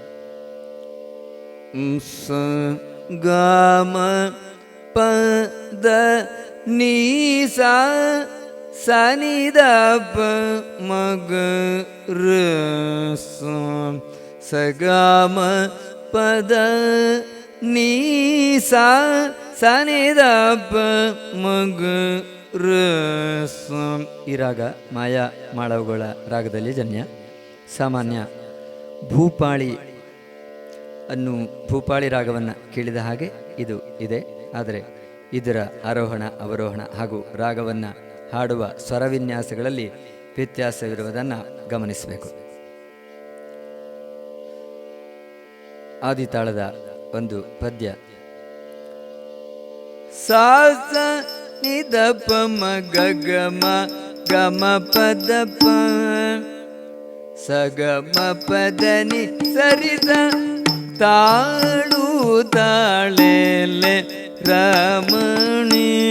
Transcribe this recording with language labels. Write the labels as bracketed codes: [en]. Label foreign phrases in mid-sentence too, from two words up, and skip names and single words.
[kn] ಸ ಗ ಮ ಪ ದ ನೀ ಸಾ ಸ ನಿ ದ ಪ ಮ ಗ ರ ಸ ಸ ಗ ಮ ಪ ದ ನೀ ಸಾ ಸ ನಿ ದ ಪ ಮ ಗ ರ ಸ. ಈ ರಾಗ ಮಾಯಾ ಮಾಳವಗಳ ರಾಗದಲ್ಲಿ ಜನ್ಯ. ಸಾಮಾನ್ಯ ಭೂಪಾಳಿ ಭೂಪಾಳಿ ರಾಗವನ್ನು ಕೇಳಿದ ಹಾಗೆ ಇದು ಇದೆ. ಆದರೆ ಇದರ ಆರೋಹಣ ಅವರೋಹಣ ಹಾಗೂ ರಾಗವನ್ನು ಹಾಡುವ ಸ್ವರವಿನ್ಯಾಸಗಳಲ್ಲಿ ವ್ಯತ್ಯಾಸವಿರುವುದನ್ನು ಗಮನಿಸಬೇಕು. ಆದಿತಾಳದ ಒಂದು ಪದ್ಯ. ಸಾ ಸ ನಿ ದ ಪ ಮ ಗ ಗ ಮ ಗ ಮ ಪ ದ ಪ ಸ ಗ ಮ ಪ ದ ನಿ ಸರಿ ಸ ತಾಳು ತಾಳೆಲೆ ರಮಣಿ